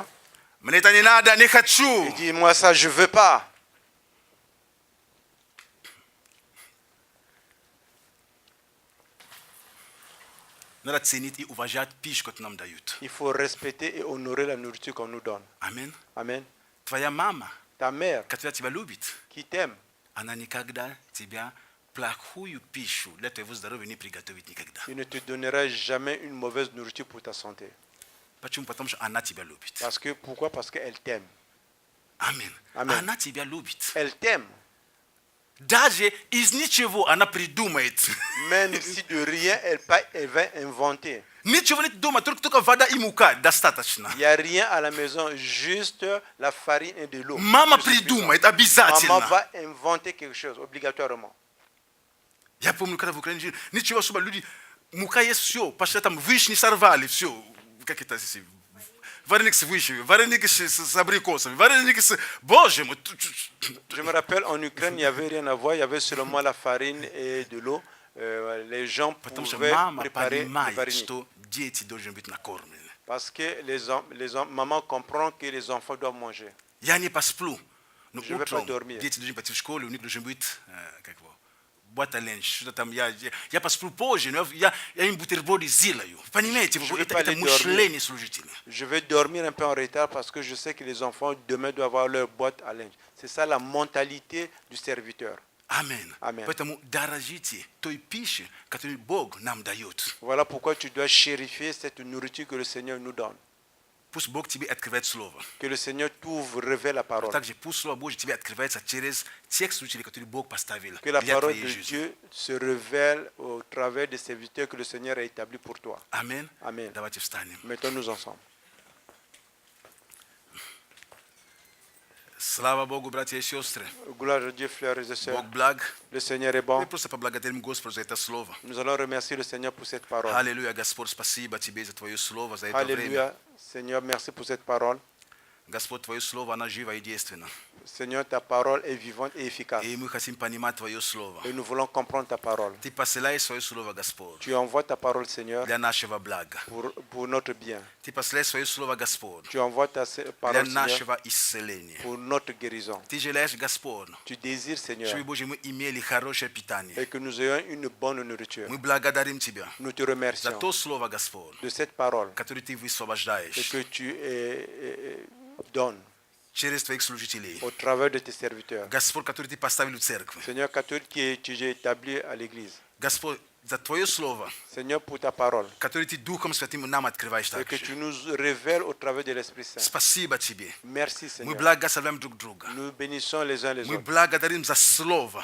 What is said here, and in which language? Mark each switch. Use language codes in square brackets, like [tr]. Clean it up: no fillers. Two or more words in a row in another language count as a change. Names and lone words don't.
[ru] Мне это не надо, не хочу. [fr] Il dit, moi ça, je veux pas. [ru] Надо ценить и уважать пищу, которую нам дают. [fr] Il faut respecter et honorer la nourriture qu'on nous donne. [ru] Amen. [fr] Amen. [ru] Твоя мама, [fr] Ta mère [ru] которая тебя любит, [fr] qui t'aime, [ru] она никогда тебя плохую пищу для твоего здоровья не приготовит никогда. [fr] il ne te donnera jamais une mauvaise nourriture pour ta santé. [ru] Почему? Потому что она тебя любит. [fr] Pourquoi? Parce qu'elle t'aime. [ru] Amen. [fr] Amen. [ru] Она тебя любит. [fr] Elle t'aime. [ru] Даже из ничего она придумает. [fr] Même si de rien, elle va inventer. [ru] Ничего не думает, только вода и мука достаточно. [fr] Il n'y a rien à la maison, juste la farine et de l'eau. [ru] Мама [fr] C'est suffisant. [ru] придумает [fr] Maman [ru] обязательно. [fr] va inventer quelque chose, obligatoirement. [ru] Я помню, когда в Украине жили, ничего особо, люди, мука есть все, пошли там вишни сорвали, все. Как это здесь? Вареник с вишнями, вареник с абрикосами, вареник с... Боже мой! [fr] Je me rappelle, en Ukraine, il n'y avait rien à voir, il y avait seulement la farine et de l'eau. Les gens [ru] Потому что [fr] pouvaient [ru] мама [fr] préparer le [ru] понимает, [fr] farine. [ru] что дети должны быть накормлены. [fr] Parce que maman comprend que les enfants doivent manger. [ru] Я не посплю, но [fr] Je vais pas [ru] утром [fr] dormir. [ru] дети должны пойти в школу, у них должен быть, как его, [fr] boîte-à-lunch, [ru] что-то там, я посплю позже, но я им бутерброды сделаю. Понимаете, [fr] Je vais [ru] это [fr] pas aller [ru] мышление служителя. [fr] Je vais dormir un peu en retard parce que je sais que les enfants demain doivent avoir leur boîte à linge. C'est ça la mentalité du serviteur. [ru] Amen. [fr] Amen. [ru] Поэтому дорожите той пищи, которую Бог нам дает. [fr] Voilà pourquoi tu dois chérifier cette nourriture que le Seigneur nous donne. [ru] Пусть Бог тебе открывает Слово. [fr] Que le Seigneur t'ouvre, révèle la [ru] Но [fr] parole. [ru] также пусть Слово Божье тебе открывается через тех служителей, которые Бог поставил [fr] Que la [ru] для [fr] parole [ru] твоей [fr] de [ru] жизни. [fr] Dieu se révèle au travers des serviteurs que le Seigneur a établis pour toi. [ru] Amen. [fr] Amen. [ru] Давайте встанем. [fr] Mettons-nous ensemble. [ru] Слава Богу, братья и сестры. [fr] Gloire à Dieu, frères et [ru] Бог [fr] sœurs. [ru] благ. [fr] Le Seigneur est [ru] Мы [fr] bon. [ru] просто поблагодарим Господа за это Слово. [fr] Nous allons remercier le Seigneur pour cette parole. [ru] Аллилуйя, Господь, спасибо Тебе за Твое Слово, за это время. [fr] Alléluia. Seigneur, merci pour cette parole. [ru] Господь, Твое Слово, оно живо и действенно. [fr] Seigneur, ta parole est vivante et efficace. [ru] И мы хотим понимать Твое Слово. [fr] Et nous voulons comprendre ta parole. [ru] Ты посылаешь Свое Слово, Господь, [fr] Tu envoies ta parole, Seigneur, [ru] для нашего блага. [fr] pour notre bien. [ru] Ты посылаешь Свое Слово, Господь, [fr] Tu envoies ta [ru] для [fr] parole, Seigneur, [ru] нашего исцеления. [fr] pour notre guérison. [ru] Ты желаешь, Господь, [fr] Tu désires, Seigneur, [ru] чтобы, Боже, мы имели хорошее питание. [fr] et que nous ayons une bonne nourriture. [ru] Мы благодарим Тебя [fr] Nous te [ru] за [fr] remercions [ru] то Слово, Господь, [fr] de cette parole [ru] которое Ты [fr] et [ru] высвобождаешь [fr] que tu donnes [ru] через Твоих служителей. [fr] au travers de tes serviteurs. [ru] Господь, который Ты поставил в церкви. [fr] Seigneur, catholique qui tu as établi à l'église. [ru] Господь, за Твое Слово, [fr] Seigneur, pour ta parole [ru] которое Ты Духом Святым нам открываешь [fr] et que tu [ru] также. [fr] nous révèles au travers de l'Esprit Saint. [ru] Спасибо Тебе. [fr] Merci, [ru] Мы [fr] Seigneur. [ru] благословляем друг друга. [fr] Nous bénissons les uns les [ru] Мы [fr] autres. [ru] благодарим за Слово,